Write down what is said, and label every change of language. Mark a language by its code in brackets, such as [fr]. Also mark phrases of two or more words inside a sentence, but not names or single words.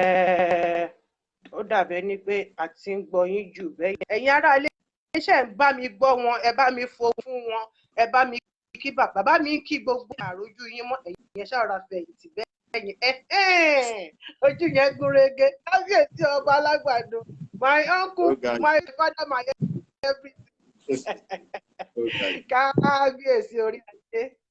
[yo] Eh, ó dàbí ẹni pé a ti ń gbọ́ yín jù bẹ́ẹ̀ yẹn. Ẹ̀yin ará ilé, ṣé ẹ ń bá mi gbọ́ wọn? Ẹ bá mi fo fún wọn. Ẹ bá mi kí bàbá. Bàbá mi kí gbogbo àròjù yín mọ́. Ẹ̀yin yẹn ṣáà ra fẹ̀yìntì bẹ́ẹ̀ yẹn. Eh, eh, ojú yẹn gún régé. Kábíyèsí ọba alágbàdo. [en] My uncle, [yo] Ó ga jù. [en] my father, my everything. [yo] Ó ga jù. Kábíyèsí orí adé.